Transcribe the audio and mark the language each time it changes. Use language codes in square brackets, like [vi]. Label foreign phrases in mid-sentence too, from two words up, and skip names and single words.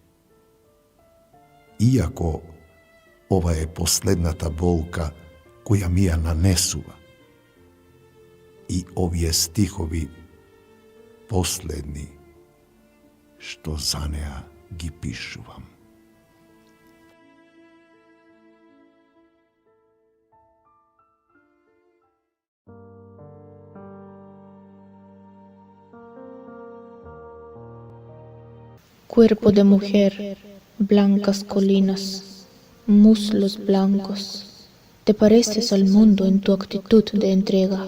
[mk] Иако ова е последната болка која ми ја нанесува. И овие стихови последни што за неа ги пишувам. [es] Cuerpo de mujer, blancas colinas, muslos blancos, te pareces al mundo en tu actitud de entrega.